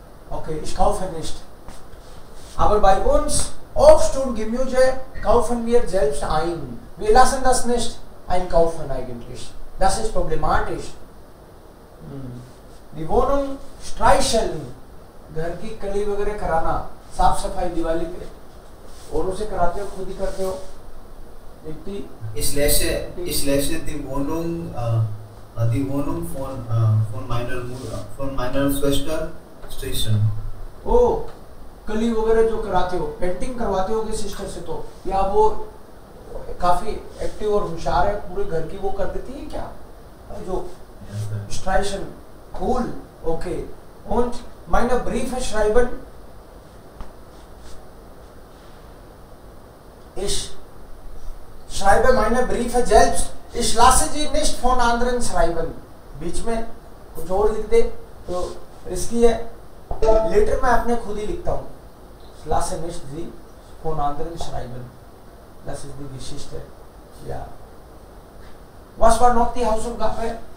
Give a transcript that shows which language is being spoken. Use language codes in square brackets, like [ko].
[de] Okay, ich kaufe nicht. Aber bei uns, Obst und Gemüse kaufen wir selbst ein. Wir lassen das nicht einkaufen eigentlich. Das ist problematisch. Die Wohnung streicheln. [hi] घर की कली वगैरह कराना, साफ सफाई दिवाली पे औरों से कराते हो, खुद ही करते हो? [de] Ich lasse die Wohnung von meiner Schwester streichen. [hi] ओ कली वगैरह जो कराते हो, पेंटिंग करवाते होगे सिस्टर से तो, या वो काफी एक्टिव और होशियार है, पूरे घर की वो कर देती है क्या? [en] जो striation. Cool. Okay. [de] Und meine Briefe schreiben. Ich schreibe meine Briefe selbst. Ich lasse sie nicht von anderen schreiben. [hi] बीच में कुछ और लिख दे तो रिस्की है. लेटर मैं अपने खुद ही लिखता हूँ. [de] Ich lasse nicht sie von anderen schreiben. Das ist die Geschichte. Ja. Was war noch die Hausaufgabe?